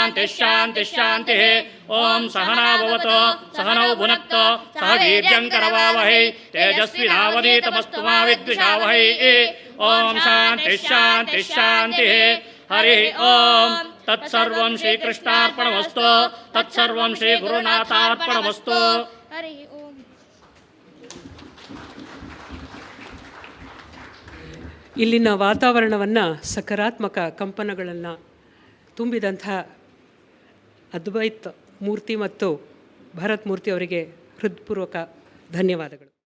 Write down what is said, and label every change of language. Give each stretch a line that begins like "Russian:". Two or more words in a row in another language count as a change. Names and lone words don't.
Sanskrit: शान्तिः ॐ सहना भवतु सहनौ भुनक्तु सह वीर्यं करवावहै तेजस्विनावधीतमस्तु मा विद्विषावहै ॐ शान्तिः हरिः ॐ तत्सर्वं श्रीकृष्णार्पणमस्तु तत्सर्वं श्रीगुरुनाथार्पणमस्तु हरिः ओम्
Kannada: ಇಲ್ಲಿನ ವಾತಾವರಣವನ್ನು ಸಕಾರಾತ್ಮಕ ಕಂಪನಗಳನ್ನು ತುಂಬಿದಂಥ ಅದ್ವೈತ್ ಮೂರ್ತಿ ಮತ್ತು ಭರತ್ ಮೂರ್ತಿ ಅವರಿಗೆ ಹೃತ್ಪೂರ್ವಕ ಧನ್ಯವಾದಗಳು.